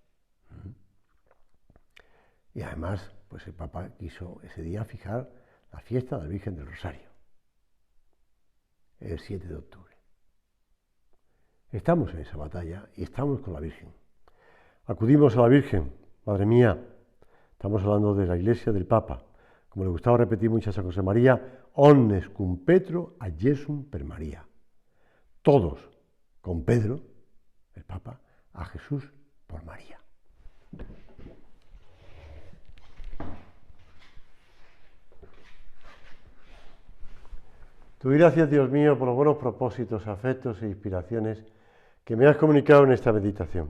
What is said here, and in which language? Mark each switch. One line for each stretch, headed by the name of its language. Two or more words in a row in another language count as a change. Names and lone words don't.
Spanish: Y además, pues el Papa quiso ese día fijar la fiesta de la Virgen del Rosario, el 7 de octubre. Estamos en esa batalla y estamos con la Virgen. Acudimos a la Virgen, Madre mía, estamos hablando de la Iglesia del Papa. Como le gustaba repetir mucho a San José María,
Latin: omnes cum Petro adjesum per María.
Spanish: Todos con Pedro, el Papa, a Jesús por María. Te doy gracias, Dios mío, por los buenos propósitos, afectos e inspiraciones que me has comunicado en esta meditación.